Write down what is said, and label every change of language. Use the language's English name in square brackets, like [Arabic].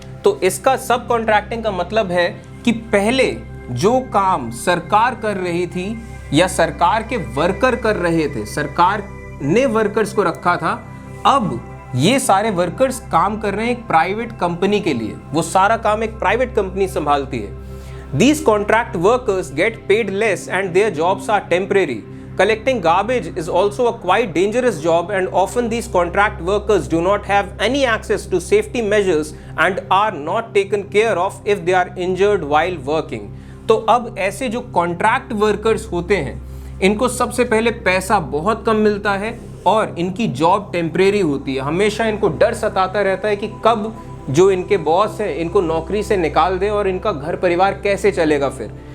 [Hindi] तो इसका सब कॉन्ट्रैक्टिंग का मतलब है कि पहले जो काम सरकार कर रही थी या सरकार के वर्कर कर रहे थे, सरकार ने वर्कर्स को रखा था, अब ये सारे वर्कर्स काम कर रहे हैं एक प्राइवेट कंपनी के लिए। वो सारा काम एक प्राइवेट कंपनी संभालती है। [English] These contract workers get paid less and their jobs are temporary. Collecting garbage is also a quite dangerous job and often these contract workers do not have any access to safety measures and are not taken care of if they are injured while working. [Hindi] तो अब ऐसे जो contract workers होते हैं, इनको सबसे पहले पैसा बहुत कम मिलता है और इनकी जॉब टेम्परेरी होती है। हमेशा इनको डर सताता रहता है कि कब जो इनके बॉस है इनको नौकरी से निकाल दे और इनका घर परिवार कैसे चलेगा फिर।